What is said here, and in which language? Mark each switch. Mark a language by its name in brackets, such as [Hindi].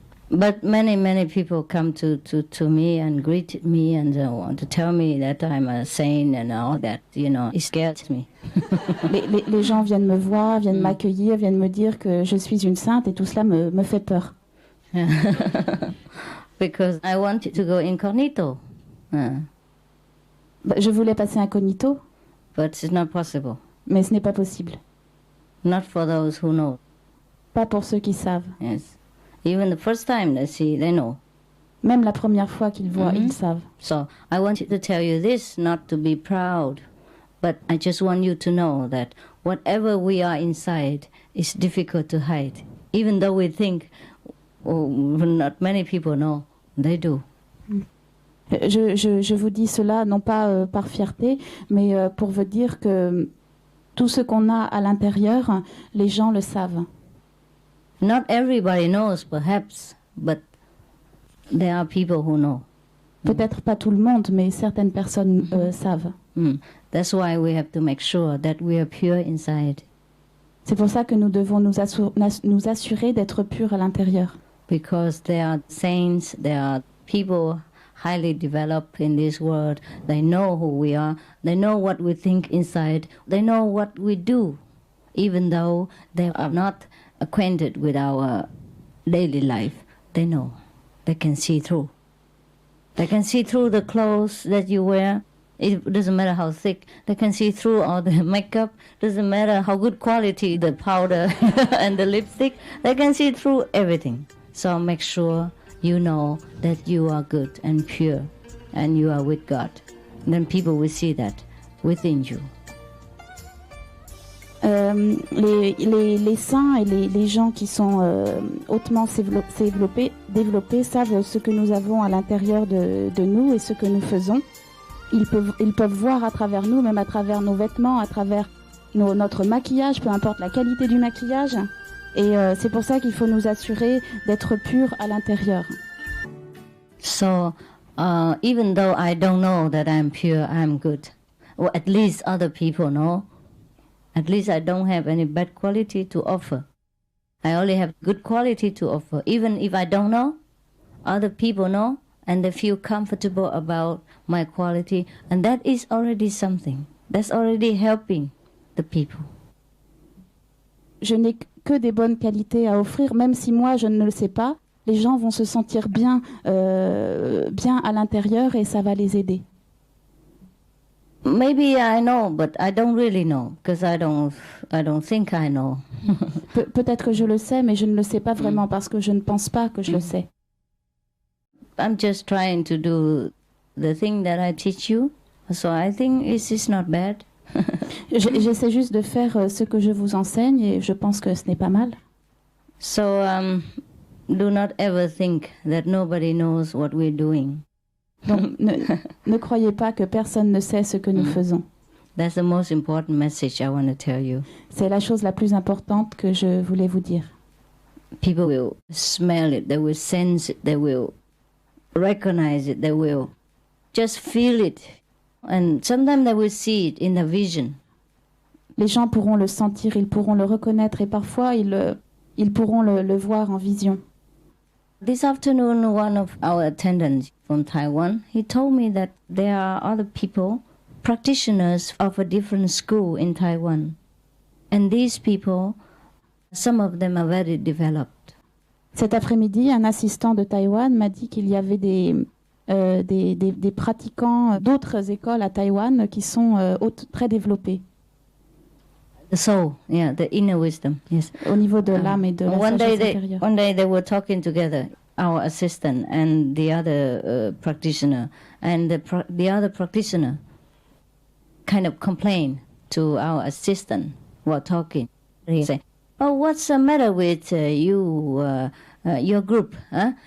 [English] But many people come to me and greet me and want to tell me that I'm a saint and all that, it scares me. [French] les gens viennent me voir, viennent m'accueillir, viennent me dire que je suis une sainte et tout cela me fait peur. [English] Because I wanted to go incognito. [French] Je voulais passer incognito. [English] But it's not possible. [French] Mais ce n'est pas possible. [English] Not for those who know. [French] Pas pour ceux qui savent. [English] Yes. Even the first time they see, they know. [French] Même la première fois qu'ils voient, ils savent. [English] So I wanted to tell you this, not to be proud, but I just want you to know that whatever we are inside is difficult to hide. Even though we think, not many people know, they do. [French] Je vous dis cela non pas par fierté, mais pour vous dire que tout ce qu'on a à l'intérieur, les gens le savent. [English] Not everybody knows, perhaps, but there are people who know. [French] Peut-être pas tout le monde, mais certaines personnes savent. [English] That's why we have to make sure that we are pure inside. [French] C'est pour ça que nous devons nous assurer d'être purs à l'intérieur. [English] Because there are saints, there are people highly developed in this world. They know who we are. They know what we think inside. They know what we do, even though they are not acquainted with our daily life. They know. They can see through. They can see through the clothes that you wear. It doesn't matter how thick. They can see through all the makeup. Doesn't matter how good quality the powder and the lipstick. They can see through everything. So make sure you know that you are good and pure and you are with God. Then people will see that within you. [French] Les saints et les gens qui sont hautement développés savent ce que nous avons à l'intérieur de nous et ce que nous faisons. Ils peuvent voir à travers nous, même à travers nos vêtements, à travers notre maquillage, peu importe la qualité du maquillage. Et c'est pour ça qu'il faut nous assurer d'être purs à l'intérieur. [English] So, even though I don't know that I'm pure, I'm good. Or at least other people know. At least I don't have any bad quality to offer. I only have good quality to offer. Even if I don't know, other people know, and they feel comfortable about my quality. And that is already something. That's already helping the people. [French] Je n'ai que des bonnes qualités à offrir, même si moi je ne le sais pas. Les gens vont se sentir bien à l'intérieur et ça va les aider. [English] Maybe I know, but I don't really know, because I don't think I know. [French] Peut-être que je le sais, mais je ne le sais pas vraiment parce que je ne pense pas que je le sais. [English] I'm just trying to do the thing that I teach you, so I think it's not bad. [French] J'essaie juste de faire ce que je vous enseigne et je pense que ce n'est pas mal. [English] So do not ever think that nobody knows what we're doing. [French] Donc ne croyez pas que personne ne sait ce que nous faisons. [English] That's the most important message I want to tell you. [French] C'est la chose la plus importante que je voulais vous dire. [English] People will smell it, they will sense it, they will recognize it, they will just feel it. And sometimes they will see it in a vision. [French] Les gens pourront le sentir, ils pourront le reconnaître et parfois ils pourront le voir en vision. [English] This afternoon, one of our attendants from Taiwan, he told me that there are other people, practitioners of a different school in Taiwan. And these people, some of them are very developed. [French] Cet après-midi, un assistant de Taïwan m'a dit qu'il y avait des des pratiquants d'autres écoles à Taïwan qui sont très développés. [English] The soul, yeah, the inner wisdom, yes. [French] Au niveau de l'âme et de la sagesse intérieure. [English] One day they were talking together, our assistant and the other practitioner, and the other practitioner kind of complained to our assistant while talking. He said, "Oh, what's the matter with your group? Huh?